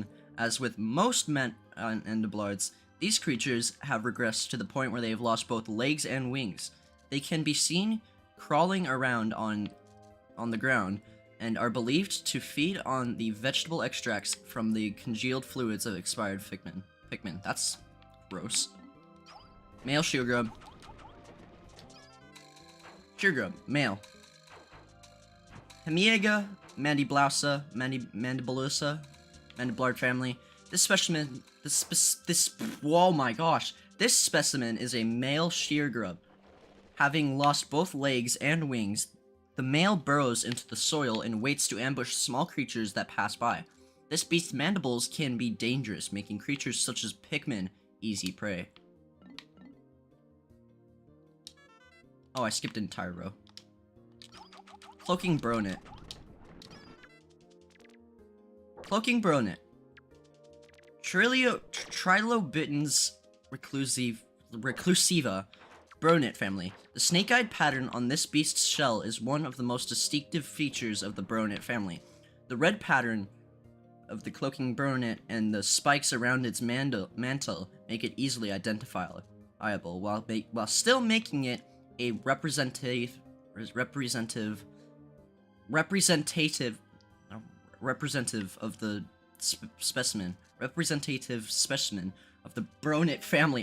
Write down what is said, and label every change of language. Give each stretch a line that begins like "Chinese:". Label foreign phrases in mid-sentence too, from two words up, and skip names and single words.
English: As with most mandiblards, these creatures have regressed to the point where they have lost both legs and wings. They can be seen crawling around on the ground and are believed to feed on the vegetable extracts from the congealed fluids of expired Pikmin. That's gross. Male sheargrub. Sheargrub, male. Hemiega mandiblausa, mandibulosa, mandiblard family. This specimen, oh my gosh, this specimen is a male sheargrub, having lost both legs and wings. The male burrows into the soil and waits to ambush small creatures that pass by. This beast's mandibles can be dangerous, making creatures such as Pikmin easy prey. Oh, I skipped an entire row. Cloaking Bronet. Cloaking Bronet. Trilobitens reclusiva Bronet family. The snake-eyed pattern on this beast's shell is one of the most distinctive features of the Bronet family. The red pattern of the cloaking Bronet and the spikes around its mantle make it easily identifiable, while still making it a representative of the specimen of the Bronet family.